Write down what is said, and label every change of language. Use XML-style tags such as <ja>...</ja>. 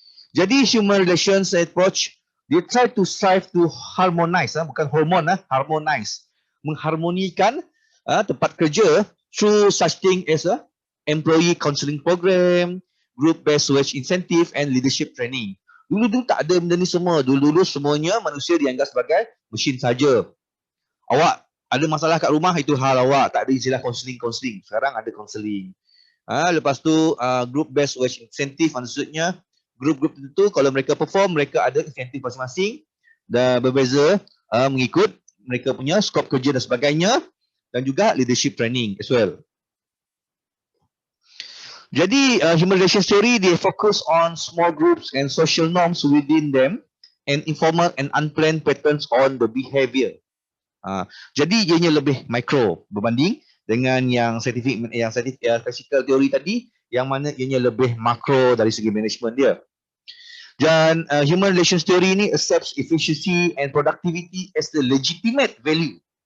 <en>Jadi human relations approach, they try to strive to harmonize,</en> <ms>bukan hormon,</ms> <en>harmonize,</en> <ms>mengharmonikan tempat kerja</ms> <en>through such thing as a employee counseling program, group-based wage incentive and leadership training.</en> <ms>Dulu tak ada benda ni semua. Dulu semuanya manusia dianggap sebagai mesin saja. Awak ada masalah kat rumah, itu hal awak. Tak ada istilah counseling. Sekarang ada counseling. Lepas tu group-based wage incentive, maksudnya grup-grup itu kalau mereka perform, mereka ada insentif masing-masing dan berbeza mengikut mereka punya skop kerja dan sebagainya, dan juga leadership training as well.</ms> <en>Jadi human relations theory they focus on small groups and social norms within them and informal and unplanned patterns on the behavior.</en> <ms>Jadi ianya lebih micro berbanding dengan yang classical theory tadi yang mana ianya lebih makro dari segi management dia.</ms> <en>Dan human relations theory ni accepts efficiency and productivity as the legitimate value.</en>